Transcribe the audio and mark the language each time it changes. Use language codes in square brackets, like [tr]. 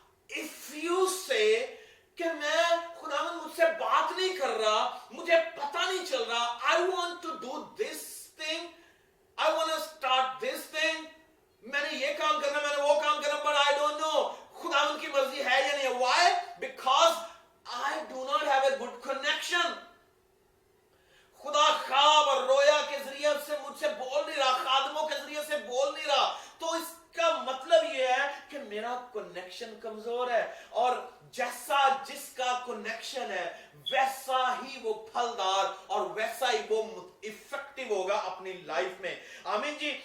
[en] If you say [ur] کہ میں خداوند مجھ سے بات نہیں کر رہا, مجھے پتہ نہیں چل رہا, [en] I want to do this thing, [ur] I want to start this thing, میں نے یہ کام کرنا, میں نے وہ کام کرنا, [en] but I don't know [ur] خداوند کی مرضی ہے یا نہیں ہے. [en] Why? Because I do not have a good connection. [ur] خدا خواب اور رویا کے ذریعے سے مجھ سے بول نہیں رہا, خادموں کے ذریعے سے بول نہیں رہا, تو اس کا مطلب یہ ہے کہ میرا کنیکشن کمزور ہے. اور جیسا جس کا کنیکشن ہے ویسا ہی وہ پھلدار اور ویسا ہی وہ افیکٹو ہوگا اپنی لائف میں. آمین جی.